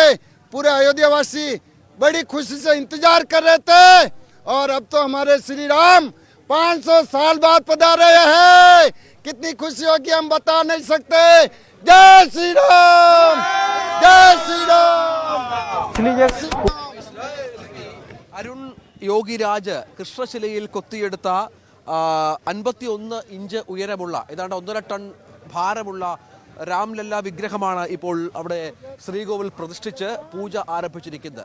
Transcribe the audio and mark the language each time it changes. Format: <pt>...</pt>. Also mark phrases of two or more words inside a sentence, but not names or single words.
<hi>पूरे अयोध्यावासी बड़ी खुशी से इंतजार कर रहे थे. और अब तो हमारे श्री राम 500 साल बाद पधारे हैं. कितनी खुशी होगी हम बता नहीं सकते. जय श्री राम, जय श्री राम.</hi> <ml>അരുൺ യോഗിരാജ് കൃഷ്ണശിലയിൽ കൊത്തിയെടുത്ത 51 ഇഞ്ച് ഉയരമുള്ള ഏതാണ്ട് 1.5 ടൺ ഭാരമുള്ള രാംലല്ല വിഗ്രഹമാണ് ഇപ്പോൾ അവിടെ ശ്രീകോവിൽ പ്രതിഷ്ഠിച്ച് പൂജ ആരംഭിച്ചിരിക്കുന്നത്.</ml>